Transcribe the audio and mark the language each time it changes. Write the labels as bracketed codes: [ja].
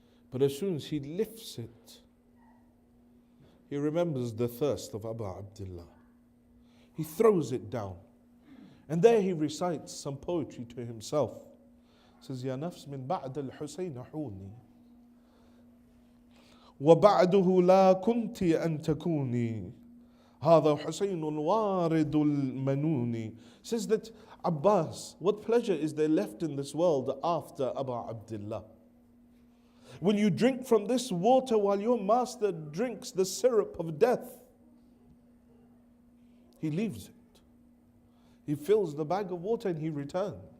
[en] But as soon as he lifts it, he remembers the thirst of Abu Abdullah. He throws it down. And there he recites some poetry to himself. He says, [ar] Ya nafs min ba'd al-Husayn huni. وبعده لا كنت أن تكوني هذا حسين الوارد المنوني. [en] Says that Abbas, what pleasure is there left in this world after Abu Abdullah? Will you drink from this water while your master drinks the syrup of death? He leaves it. He fills the bag of water and he returns.